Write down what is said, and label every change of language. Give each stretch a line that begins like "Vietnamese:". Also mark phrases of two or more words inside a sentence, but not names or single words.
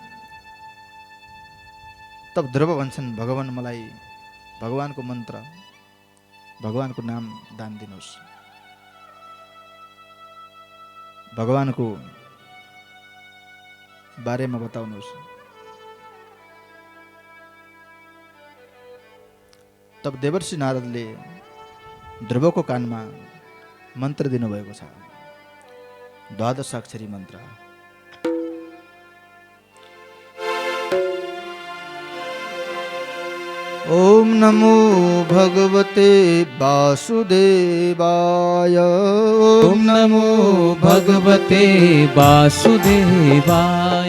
Nepali: तब ध्रुव भन्छन्, भगवान मलाई भगवानको मन्त्र, भगवानको नाम दान दिनुहोस्, भगवानको बारेमा बताउनुहोस्। तब देवर्षि नारदले ध्रुवको कानमा मन्त्र दिनुभएको छ, 12 अक्षरी मन्त्र।
Sanskrit: ओम नमो भगवते वासुदेवाय, ओम नमो भगवते वासुदेवाय,